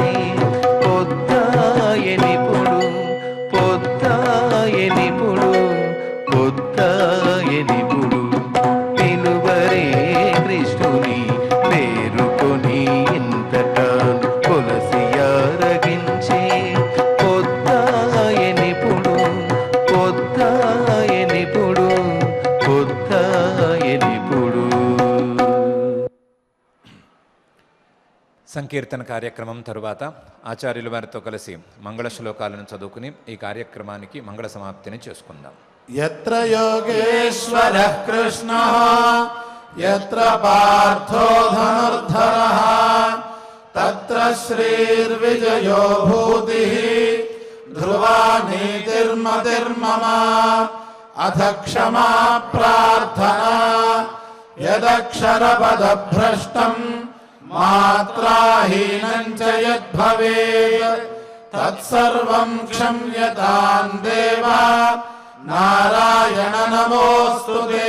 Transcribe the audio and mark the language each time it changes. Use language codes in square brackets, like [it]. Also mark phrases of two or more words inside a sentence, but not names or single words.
[te] పొద్దాయనిపుడు పొద్దాయనిపుడు పొద్దాయనిపుడు పిలువరే కృష్ణుని పేరుకొని ఎంతటాను కొలసి ఆరగించి పొద్దాయనిపుడు పొద్దాయనిపుడు పొద్దాయనిపుడు. సంకీర్తన కార్యక్రమం తరువాత ఆచార్యుల వారితో కలిసి మంగళ శ్లోకాలను చదువుకుని ఈ కార్యక్రమానికి మంగళ సమాప్తిని చేసుకుందాం. [sa] యత్ర యోగేశ్వరః కృష్ణః యత్ర పార్థో ధనుర్ధరః తత్ర శ్రీర్విజయో భూతిః ధ్రువా నీతిర్మతిర్మమ అథ క్షమా ప్రార్థనా యదక్షరపదభ్రష్టం మాత్రాహీనం చ యద్భవేత్ తత్సర్వం క్షమ్యతాం దేవా నారాయణ నమోస్తుతే.